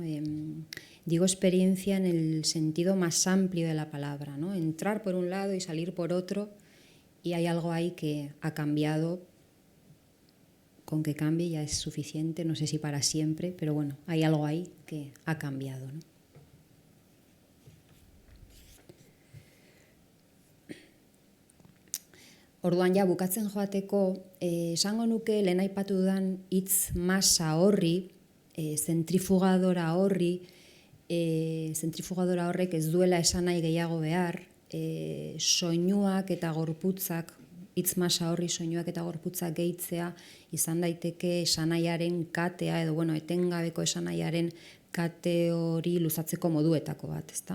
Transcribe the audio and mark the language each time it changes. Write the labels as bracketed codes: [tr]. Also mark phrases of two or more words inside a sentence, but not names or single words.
[es] Digo experiencia en el sentido más amplio de la palabra, ¿no? Entrar por un lado y salir por otro, y hay algo ahí que ha cambiado. Con que cambie ya es suficiente, no sé si para siempre, pero bueno, hay algo ahí que ha cambiado, ¿no? [eu] Orduan ja bukatzen joateko, esango nuke lehen aipatu dudan hitz masa horri, zentrifugadora horrek ez duela esan nahi gehiago behar, soinuak eta gorputzak, hitz masa horri soinuak eta gorputzak gehitzea izan daiteke esanaiaren katea edo bueno, etengabeko esanaiaren kate hori luzatzeko moduetako bat, ezta?